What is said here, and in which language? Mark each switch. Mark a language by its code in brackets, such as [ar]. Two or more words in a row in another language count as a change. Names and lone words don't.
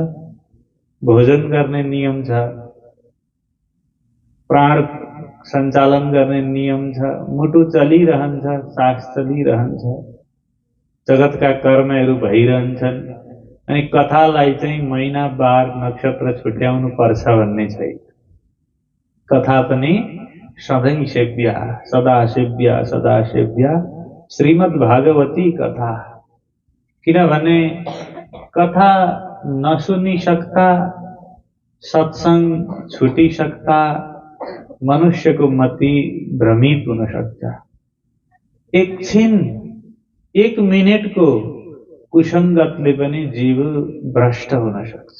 [ne] भोजन गर्ने नियम छ, प्राण सञ्चालन गर्ने नियम छ, मुटु चलिरहन्छ, सास चलिरहन्छ, जगतका कर्महरू भइरहन्छन्। अनि कथालाई चाहिँ महिना बार नक्षत्र छुट्याउनु पर्छ भन्ने छैन। कथा पनि सधैं सेव्या, [sa] सदा सेव्या श्रीमद् भागवती कथा। [ne] किनभने कथा नसुनी सक्दा, सत्संग छुटी सक्दा मनुष्यको मति भ्रमित हुन सक्छ। एकछिन, एक मिनट को कुसंगतले पनि जीव भ्रष्ट हुन सक्छ।